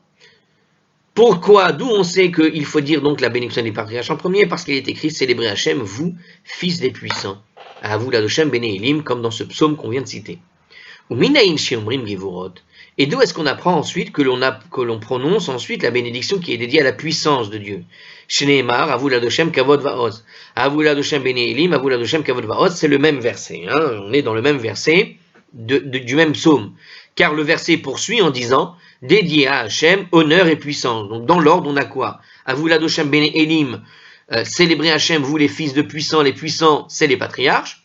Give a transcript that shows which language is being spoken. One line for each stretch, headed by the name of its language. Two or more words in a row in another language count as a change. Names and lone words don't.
French: Pourquoi, d'où on sait qu'il faut dire donc la bénédiction des patriarches en premier? Parce qu'il est écrit, célébrez Hachem, vous, fils des puissants. À vous, l'Adoshem,
Hebrew: בני אלים,
French: comme dans ce psaume qu'on vient de citer. Et d'où est-ce qu'on apprend ensuite que l'on prononce ensuite la bénédiction qui est dédiée à la puissance de Dieu?
Hebrew: שנאמר, הבו לאדושם כבוד ועוז. הבו לאדושם בני אלים, הבו לאדושם כבוד ועוז,
French: c'est le même verset. Hein, on est dans le même verset du même psaume. Car le verset poursuit en disant dédié à Hachem, honneur et puissance. Donc dans l'ordre, on a quoi?
Hebrew: הבו לאדושם בני אלים,
French: célébrez Hachem, vous les fils de puissants, les puissants, c'est les patriarches.